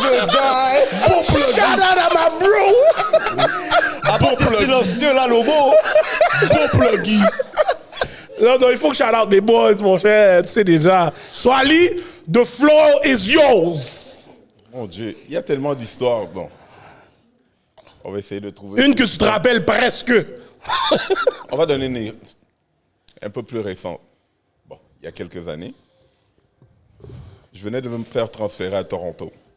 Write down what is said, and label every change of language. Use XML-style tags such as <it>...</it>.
<fr>Shout out à ma bro. Après, t'es silencieux là, Lobo. Bon pluggy. Non, il faut que shout out mes boys, mon cher. Tu sais déjà.</fr> <en>So Ali, the floor is yours.</en> <fr>Mon Dieu, il y a tellement d'histoires. Bon, on va essayer de trouver. Une que tu te rappelles presque. On va donner une un peu plus récente. Bon, il y a quelques années, je venais de me faire transférer à Toronto.</fr>